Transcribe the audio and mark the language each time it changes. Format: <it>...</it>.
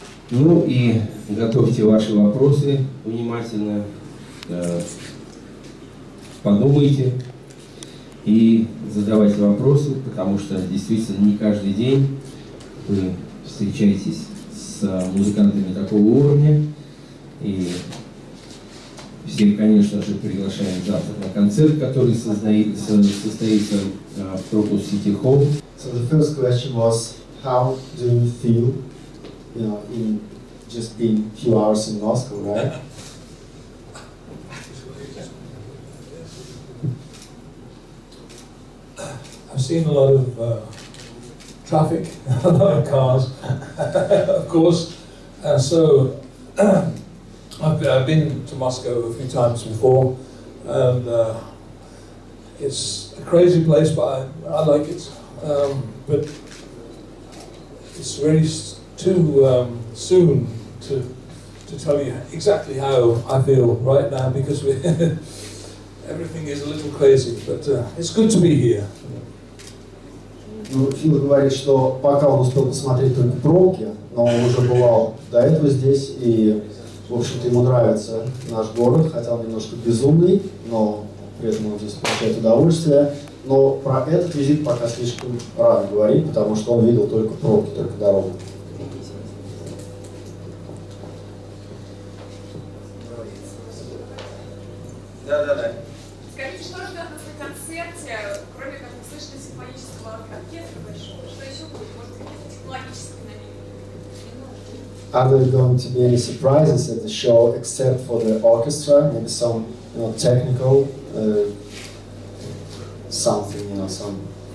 <ru>Ну и готовьте ваши вопросы внимательно, подумайте и задавайте вопросы, потому что действительно не каждый день вы встречаетесь с музыкантами такого уровня. И всех, конечно же, приглашаем завтра на концерт, который состоится в Crocus City Hall.</ru> <en>So the first question was, how do you feel, in just being a few hours in Moscow, right? I've seen a lot of traffic, a lot of cars, of course, and so I've been to Moscow a few times before, and it's a crazy place, but I like it. But it's really too soon to tell you exactly how I feel right now, because everything is a little crazy, but it's good to be here.</en> <ru>Ну, Фил говорит, что пока он успел посмотреть только пробки, но он уже бывал до этого здесь, и, в общем-то, ему нравится наш город, хотя он немножко безумный, но при этом он здесь получает удовольствие. Но про этот визит пока слишком рано говорить, потому что он видел только пробки, только дорогу. Да. Скажите, что ждет нас на концерте, кроме как услышать симфонического оркестра большого? Что еще будет? Может, какие-то технологические новинки?</ru> <en>Are there going to be any surprises at the show except for the orchestra? Maybe some, technical something, some.</en>